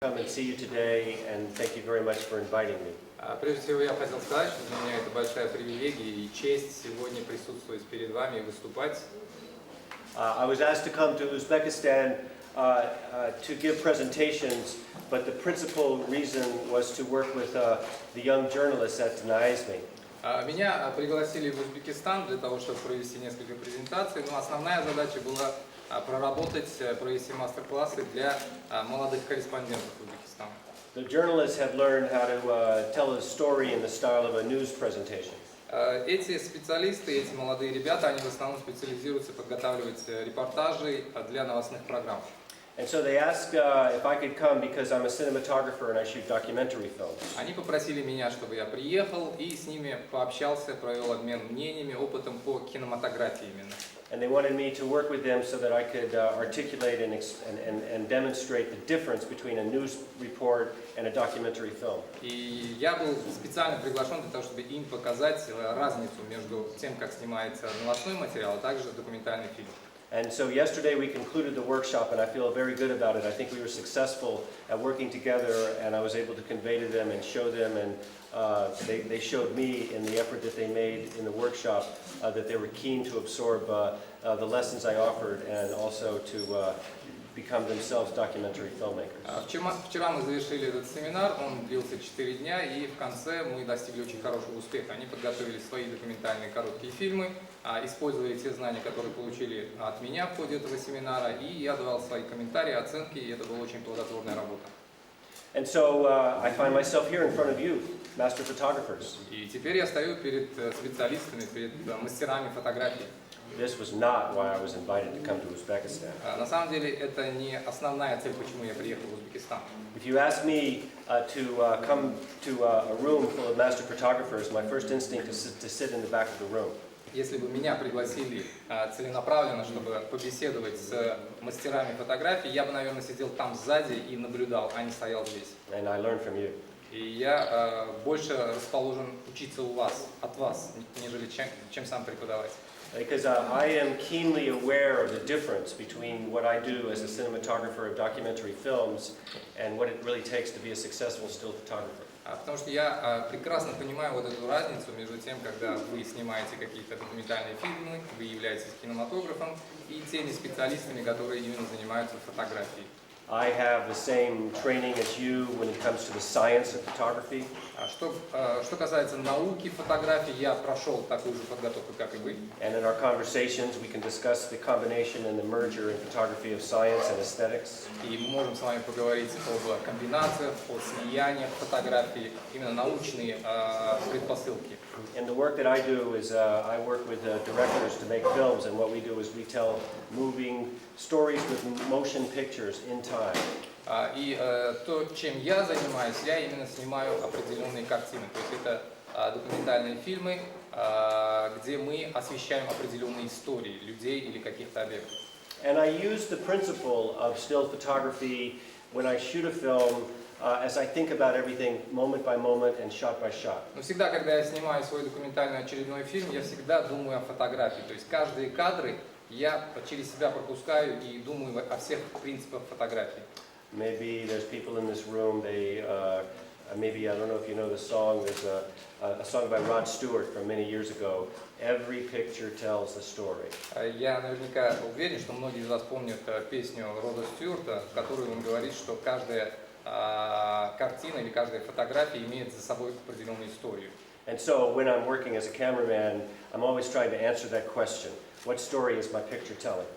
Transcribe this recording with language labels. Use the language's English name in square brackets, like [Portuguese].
[English] come and see you today, and thank you very much for inviting me. [Russian] Прежде всего, я хотел сказать, что для меня это большая привилегия и честь сегодня присутствовать перед вами и выступать. [English] I was asked to come to Uzbekistan to give presentations, but the principal reason was to work with the young journalists at Naizmi. [Russian] Меня пригласили в Узбекистан для того, чтобы провести несколько презентаций, но основная задача была провести мастер-классы для молодых корреспондентов Узбекистана. [English] The journalists have learned how to tell a story in the style of a news presentation. [Russian] Эти специалисты, эти молодые ребята, они в основном специализируются подготавливать репортажи для новостных программ. [English] And so they asked if I could come because I'm a cinematographer and I shoot documentary films. [Russian] Они попросили меня, чтобы я приехал и с ними пообщался, провел обмен мнениями, опытом по кинематографии именно. [English] And they wanted me to work with them so that I could articulate and demonstrate the difference between a news report and a documentary film. [Russian] И я был специально приглашен для того, чтобы им показать разницу между тем, как снимается новостной материал, а также документальный фильм. [English] And so yesterday we concluded the workshop, and I feel very good about it. I think we were successful at working together, and I was able to convey to them and show them, and they showed me in the effort that they made in the workshop that they were keen to absorb the lessons I offered and also to become themselves documentary filmmakers. [Russian] Вчера мы завершили этот семинар, он длился 4 дня, и в конце мы достигли очень хорошего успеха. Они подготовили свои документальные короткие фильмы, использовали те знания, которые получили от меня в ходе этого семинара, и я давал свои комментарии, оценки, и это была очень плодотворная работа. [English] And so I find myself here in front of you, master photographers. [Russian] И теперь я стою перед специалистами, перед мастерами фотографии. [English] This was not why I was invited to come to Uzbekistan. [Russian] На самом деле это не основная цель, почему я приехал в Узбекистан. [English] If you ask me to come to a room full of master photographers, my first instinct is to sit in the back of the room. [Russian] Если бы меня пригласили целенаправленно, чтобы побеседовать с мастерами фотографий, я бы, наверное, сидел там сзади и наблюдал, а не стоял здесь. [English] And I learned from you. [Russian] И я больше расположен учиться от вас, нежели чем сам преподавать. [English] Because I am keenly aware of the difference between what I do as a cinematographer of documentary films and what it really takes to be a successful still photographer. [Russian] Потому что я прекрасно понимаю вот эту разницу между тем, когда вы снимаете какие-то документальные фильмы, вы являетесь кинематографом, и теми специалистами, которые именно занимаются фотографией. [English] I have the same training as you when it comes to the science of photography. [Russian] Что касается науки фотографии, я прошел такую же подготовку, как и вы. [English] And in our conversations, we can discuss the combination and the merger in photography of science and aesthetics. [Russian] И мы можем с вами поговорить об комбинациях, о слияниях фотографии, именно научные предпосылки. [English] And the work that I do is I work with directors to make films, and what we do is we tell moving stories with motion pictures in time. [Russian] И то, чем я занимаюсь, я именно снимаю определенные картины. То есть это документальные фильмы, где мы освещаем определенные истории людей или каких-то объектов. [English] And I use the principle of still photography when I shoot a film as I think about everything moment by moment and shot by shot. [Russian] Но всегда, когда я снимаю свой документальный очередной фильм, я всегда думаю о фотографии. То есть каждые кадры я через себя пропускаю и думаю о всех принципах фотографии. [English] Maybe there's people in this room, maybe, I don't know if you know the song, there's a song by Rod Stewart from many years ago, Every Picture Tells the Story. [Russian] Я наверняка уверен, что многие из вас помнят песню Рода Стюарта, в которой он говорит, что каждая картина или каждая фотография имеет за собой определенную историю. [English] And so when I'm working as a cameraman, I'm always trying to answer that question. What story is my picture telling?